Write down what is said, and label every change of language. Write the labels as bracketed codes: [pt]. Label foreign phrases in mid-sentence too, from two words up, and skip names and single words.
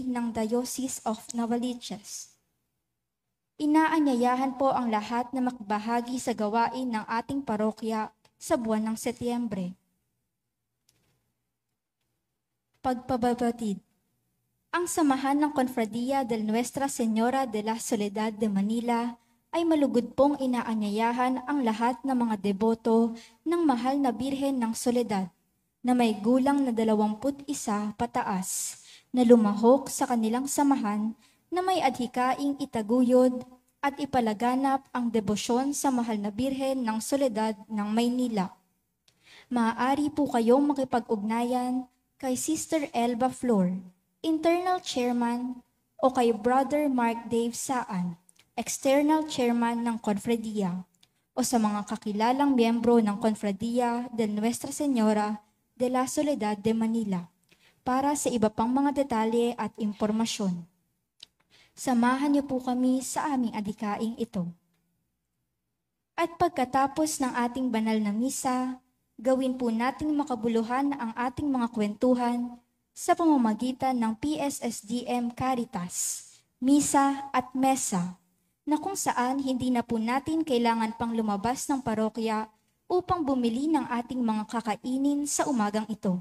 [tl] ng Diocese of Novaliches. Inaanyayahan po ang lahat na makibahagi sa gawain ng ating parokya sa buwan ng Setyembre. Pagpababatid. Ang samahan ng Confradia del Nuestra Señora de la Soledad de Manila ay malugod pong inaanyayahan ang lahat ng mga deboto ng mahal na Birhen ng Soledad na may gulang na 21 pataas na lumahok sa kanilang samahan na may adhikaing itaguyod at ipalaganap ang debosyon sa mahal na Birhen ng Soledad ng Maynila. Maaari po kayong makipag-ugnayan kay Sister Elba Flor, [en] Internal Chairman, [tl] o kay Brother Mark Dave Saan, [en] External Chairman [tl] ng Confradia, o sa mga kakilalang miyembro ng Confradia de Nuestra Señora de la Soledad de Manila para sa iba pang mga detalye at impormasyon. Samahan niyo po kami sa aming adhikaing ito. At pagkatapos ng ating banal na misa, gawin po nating makabuluhan ang ating mga kwentuhan sa pamamagitan ng PSSDM Caritas, Misa at Mesa, na kung saan hindi na po natin kailangan pang lumabas ng parokya upang bumili ng ating mga kakainin sa umagang ito.